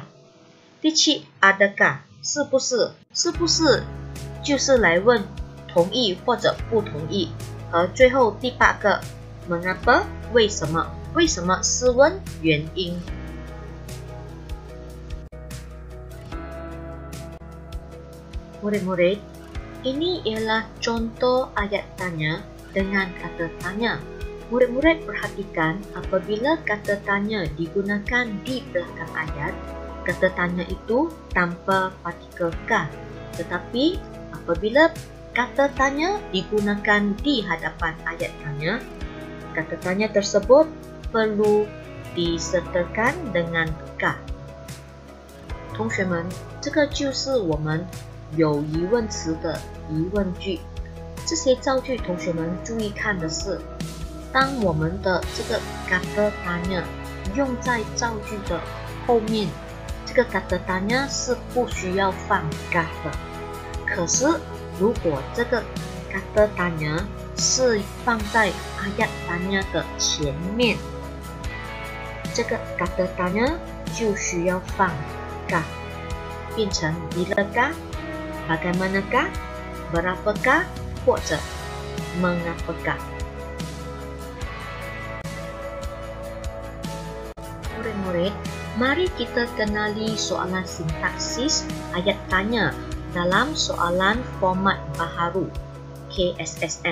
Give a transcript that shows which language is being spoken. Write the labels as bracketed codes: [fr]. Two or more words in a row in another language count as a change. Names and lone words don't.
[zh] 第七 adakah 是不是，是不是就是来问同意或者不同意。和最后第八个 mengapa 为什么，为什么是问原因。 [ms] Murid-murid, ini ialah contoh ayat tanya dengan kata tanya. Murid-murid perhatikan apabila kata tanya digunakan di belakang ayat, kata tanya itu tanpa partikel ka. Tetapi apabila kata tanya digunakan di hadapan ayat tanya, kata tanya tersebut perlu disertakan dengan ka. [zh] 同学们，这个就是我们有疑问词的疑问句。这些造句同学们注意看的是，当我们的这个 [ms] kata tanya [zh] 用在造句的后面，这个 [ms] kata tanya [zh] 是不需要放 ka 的。可是如果这个 [ms] kata tanya [zh] 是放在 [ms] ayat tanya [zh] 的前面，这个 [ms] kata tanya [zh] 就需要放 ka， 变成 [ms] bilakah, bagaimanakah, berapakah [zh] 或者 mengapakah. [ms] Murid-murid, Mari kita kenali soalan sintaksis ayat tanya dalam soalan format baharu KSSM.